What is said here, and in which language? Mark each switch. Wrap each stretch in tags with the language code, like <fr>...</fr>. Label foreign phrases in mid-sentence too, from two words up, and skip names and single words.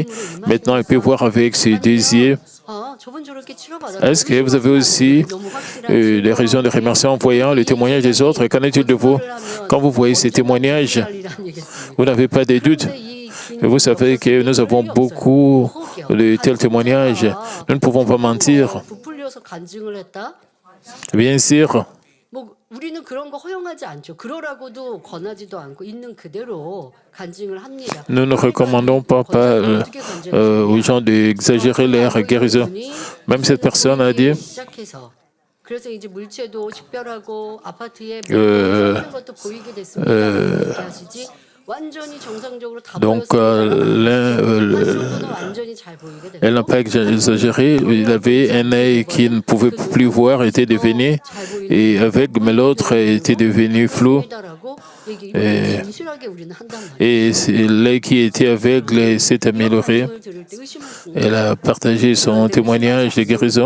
<fr>Maintenant, elle peut voir avec ses deux yeux. Est-ce que vous avez aussi des raisons de remercier en voyant le témoignage des autres? Qu'en est-il de vous? Quand vous voyez ces témoignages, vous n'avez pas de doute. Et vous savez que nous avons beaucoup de tels témoignages. Nous ne pouvons pas mentir. Bien sûr,</fr> <ko>우리는 그런 거 허용하지 않죠. 그러라고도 권하지도 않고 있는 그대로 간증을 합니다.</ko> <fr>nous ne recommandons pas aux gens d'exagérer leur guérison. Même cette personne a dit</fr> <ko>그래서 이제 물체도 식별하고 아파트에 몇 것도 보이게 됐습니다. 이렇게 하시지. 완전히 정상적으로 다 완전히 잘 보이게 됐고.</ko> <fr>elle n'a pas exagéré. Il avait un œil qui ne pouvait plus voir, était devenu et aveugle, mais l'autre était devenu flou. Et l'œil qui était aveugle s'est amélioré. Elle a partagé son témoignage de guérison.</fr>